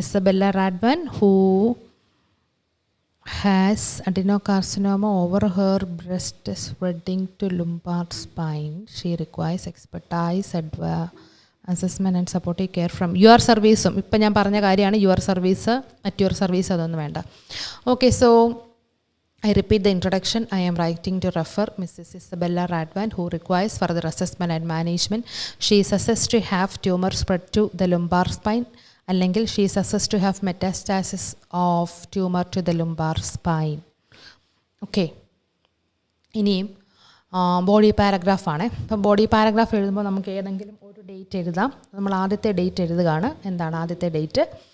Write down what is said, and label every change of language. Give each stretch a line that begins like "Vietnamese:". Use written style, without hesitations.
English: Isabella Radwan who has adenocarcinoma over her breast spreading to lumbar spine. She requires expertise, assessment and supportive care from your service.
Malayalam: ഇപ്പം ഞാൻ പറഞ്ഞ കാര്യമാണ്
English: your service, at your service
Malayalam: അതൊന്നും വേണ്ട.
English: Okay, so I repeat the introduction. I am writing to refer Mrs. Isabella Radwan who requires further assessment and management. She is assessed to have tumor spread to the lumbar spine. അല്ലെങ്കിൽ she is assessed to have metastasis of tumour to the lumbar spine.
Malayalam: Okay, ഇനിയും body പാരഗ്രാഫാണ്. അപ്പം body paragraph എഴുതുമ്പോൾ നമുക്ക് ഏതെങ്കിലും ഒരു date എഴുതാം. നമ്മൾ ആദ്യത്തെ ഡേറ്റ് എഴുതുകയാണ്. എന്താണ് ആദ്യത്തെ ഡേറ്റ്?